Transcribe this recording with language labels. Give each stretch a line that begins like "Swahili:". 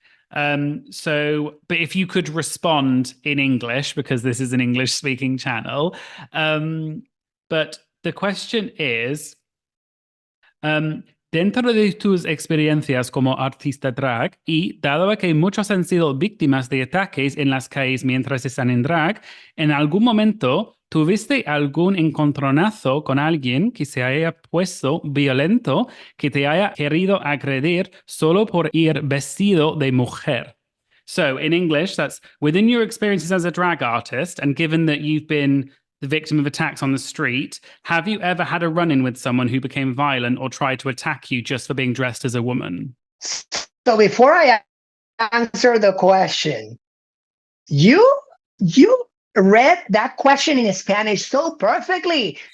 English: But if you could respond in English, because this is an English speaking channel.
Spanish: But the question is, dentro de tus experiencias como artista drag y dado que muchos han sido víctimas de ataques en las calles mientras están en drag, ¿en algún momento tuviste algún encontronazo con alguien que se haya puesto violento, que te haya querido agredir solo por ir vestido de mujer?
English: So in English, that's within your experiences as a drag artist, and given that you've been the victim of attacks on the street, have you ever had a run-in with someone who became violent or tried to attack you just for being dressed as a woman? So before I answer the question, you read that question in Spanish so perfectly.